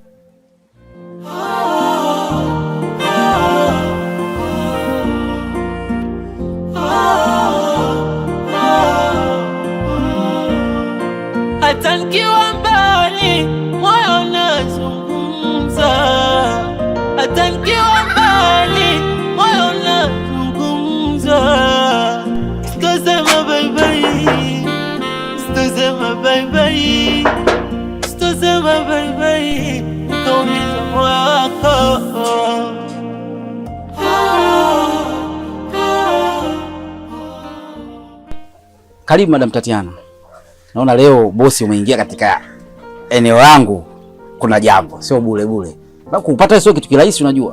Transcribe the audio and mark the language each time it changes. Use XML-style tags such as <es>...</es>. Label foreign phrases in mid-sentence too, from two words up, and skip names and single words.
<sw>Hata nikiwa mbali moyo unazungumza. Hata nikiwa mbali moyo unazungumza. Sitosema</sw> <en>bye bye.</en> <sw>Sitosema</sw> <en>bye bye.</en> <sw>Sitosema</sw> <en>bye bye.</en> <sw>Kaumiza moyo wako. Karibu Madam Tatiana. Naona leo bosi umeingia katika eneo langu, kuna jambo, sio bure bure. Na kupata sio kitu kirahisi unajua.</sw>